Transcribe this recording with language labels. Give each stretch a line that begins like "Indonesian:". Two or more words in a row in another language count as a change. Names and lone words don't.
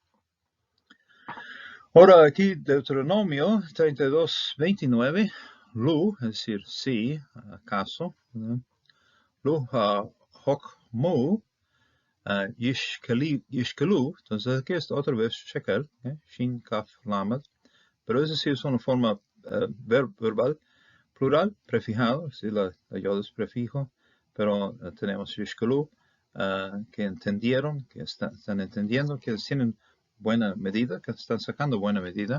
Spanish: Ahora aquí, Deuteronomio 32:29, lu, es decir, sí, acaso, ¿verdad?
Hebrew: לו חכמו ישכילו,
Spanish: entonces aquí está otra vez shekel,
Hebrew: שין כף למד,
Spanish: pero es decir, es una forma verbal, plural, prefijado, es decir, la yod es prefijo, pero tenemos yishkelu, que entendieron, que están entendiendo, que tienen buena medida, que están sacando buena medida.